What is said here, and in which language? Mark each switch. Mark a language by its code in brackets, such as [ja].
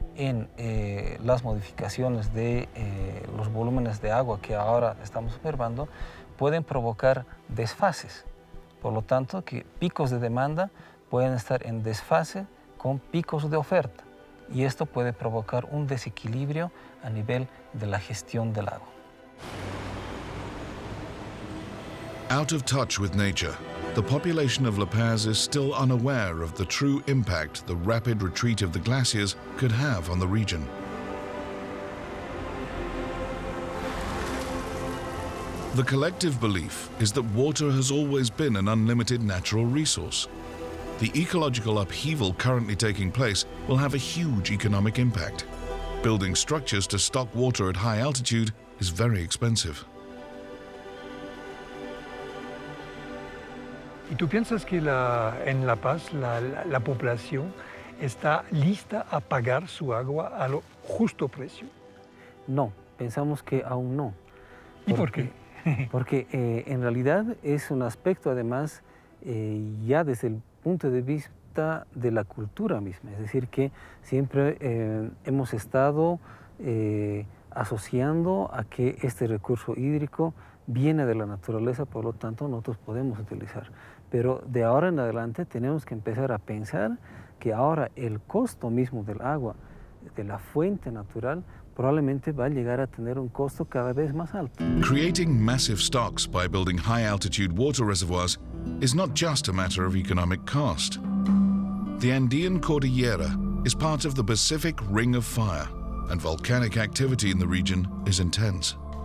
[es] en las modificaciones de los volúmenes de agua que ahora estamos observando pueden provocar desfases. Por lo tanto, que picos de demanda pueden estar en desfase con picos de oferta. Y esto puede provocar un desequilibrio a nivel de la gestión del agua. [en] Out of touch with nature, the population of La Paz is still unaware of the true impact the rapid retreat of the glaciers could have on the region. The collective belief is that water has always been an unlimited natural resource. The ecological upheaval currently taking place will have a huge economic impact. Building structures to stock water at high altitude is very expensive. [es] ¿Y tú piensas que en La Paz la población está lista a pagar su agua a lo justo precio? No, pensamos que aún no. ¿Y por qué? Porque en realidad es un aspecto además ya desde el punto de vista de la cultura misma, es decir, que siempre hemos estado asociando a que este recurso hídrico viene de la naturaleza, por lo tanto nosotros podemos utilizar. Pero de ahora en adelante tenemos que empezar a pensar que ahora el costo mismo del agua, de la fuente natural, probablemente va a llegar a tener un costo cada vez más alto. [en] Creating massive stocks by building high-altitude water reservoirs is not just a matter of economic cost. The Andean Cordillera is part of the Pacific Ring of Fire, and volcanic activity in the region is intense.